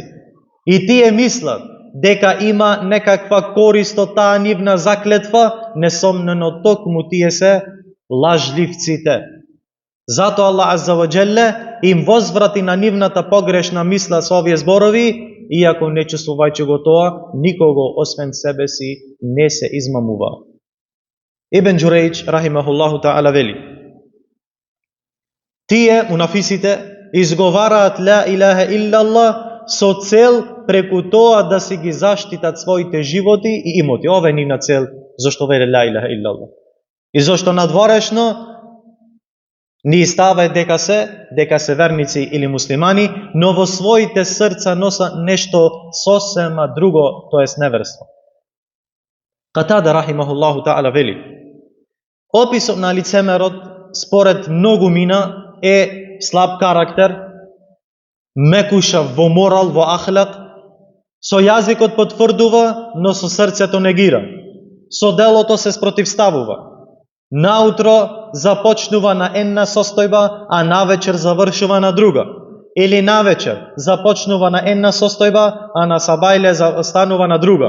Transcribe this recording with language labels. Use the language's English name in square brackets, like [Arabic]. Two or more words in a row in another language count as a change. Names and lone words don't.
[Macedonian] И тие мислат дека има некаква корист од таа нивна заклетва, несомнено токму тие се лажливците. Зато [Arabic] الله عز وجل [Macedonian] им возврати на нивната погрешна мисла со овие зборови, иако не чувствувајќи го тоа, никого освен себе си не се измамува. Ибн Џурейџ [Arabic] رحمه الله تعالى [Macedonian] вели: тие мунафисите изговараат [Arabic] لا إله إلا الله [Macedonian] со цел преку тоа да си ги заштитат своите животи и имоти. Ова е нивна цел зашто веле [Arabic] لا إله إلا الله. [Macedonian] И зашто надворешно ни ставаат дека се верници или муслимани, но во своите срца носа нешто сосема друго, тоест неверство. Катада [Arabic] رحمه الله تعالى [Macedonian] вели: описот на лицемерот според многу мина е слаб карактер, мекушав во морал, во ахлак, со јазикот потврдува, но со срцето негира, со делото се спротивставува, наутро започнува на една состојба, а навечер завршува на друга, или навечер започнува на една состојба, а на сабајле станува на друга.